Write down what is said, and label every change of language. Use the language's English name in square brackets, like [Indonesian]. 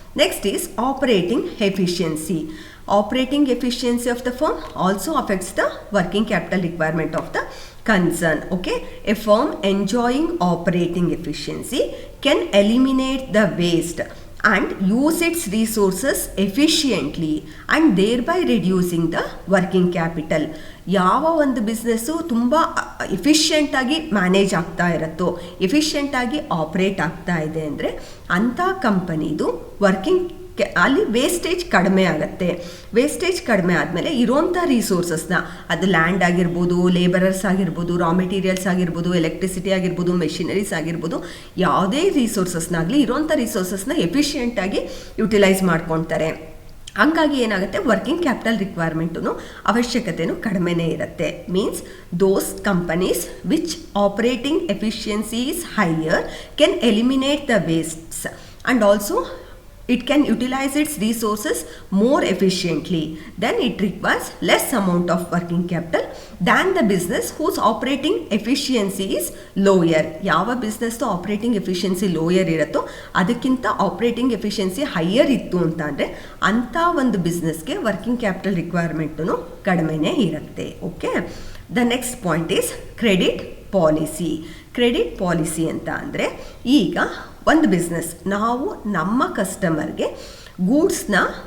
[English] Next is operating efficiency. Operating efficiency of the firm also affects the working capital requirement of the concern. Okay, a firm enjoying operating efficiency can eliminate the waste and use its resources efficiently and thereby reducing the working capital. [Kannada] ಯಾವ ಒಂದು business ತುಂಬ ಎಫಿಷಿಯೆಂಟಾಗಿ manage ಆಗ್ತಾ ಇರುತ್ತೋ, ಎಫಿಷಿಯೆಂಟಾಗಿ operate ಆಗ್ತಾ ಇದೆ ಅಂದರೆ ಅಂಥ ಕಂಪನಿದು ಅಲ್ಲಿ ವೇಸ್ಟೇಜ್ ಕಡಿಮೆ ಆಗುತ್ತೆ. ವೇಸ್ಟೇಜ್ ಕಡಿಮೆ ಆದಮೇಲೆ ಇರೋಂಥ ರಿಸೋರ್ಸಸ್ನ, ಅದು ಲ್ಯಾಂಡ್ ಆಗಿರ್ಬೋದು, ಲೇಬರರ್ಸ್ ಆಗಿರ್ಬೋದು, ರಾ ಮೆಟೀರಿಯಲ್ಸ್ ಆಗಿರ್ಬೋದು, ಎಲೆಕ್ಟ್ರಿಸಿಟಿ ಆಗಿರ್ಬೋದು, ಮೆಷಿನರೀಸ್ ಆಗಿರ್ಬೋದು, ಯಾವುದೇ ರಿಸೋರ್ಸಸ್ನಾಗಲಿ ಇರೋಂಥ ರಿಸೋರ್ಸಸ್ನ ಎಫಿಷಿಯೆಂಟಾಗಿ ಯುಟಿಲೈಸ್ ಮಾಡ್ಕೊಳ್ತಾರೆ. ಹಂಗಾಗಿ ಏನಾಗುತ್ತೆ, ವರ್ಕಿಂಗ್ ಕ್ಯಾಪಿಟಲ್ ರಿಕ್ವೈರ್ಮೆಂಟು ಅವಶ್ಯಕತೆಯೂ ಕಡಿಮೆನೇ ಇರುತ್ತೆ. [English] Means those companies which operating efficiency is higher can eliminate the wastes and also it can utilize its resources more efficiently. Then it requires less amount of working capital than the business whose operating efficiency is lower. [Kannada] ಯಾವ business operating efficiency lower ಇರುತ್ತೋ ಅದಕ್ಕಿಂತ operating efficiency higher ಇತ್ತು ಅಂತ ಅಂದರೆ ಅಂಥ ಒಂದು ಬಿಸ್ನೆಸ್ಗೆ working capital requirement ಕಡಿಮೆನೇ ಇರುತ್ತೆ. [English] Okay, the next point is credit policy. [Kannada] Credit policy ಅಂತ ಅಂದರೆ, ಈಗ ಒಂದು ಬಿಸ್ನೆಸ್ ನಾವು ನಮ್ಮ ಕಸ್ಟಮರ್ಗೆ ಗೂಡ್ಸ್ನ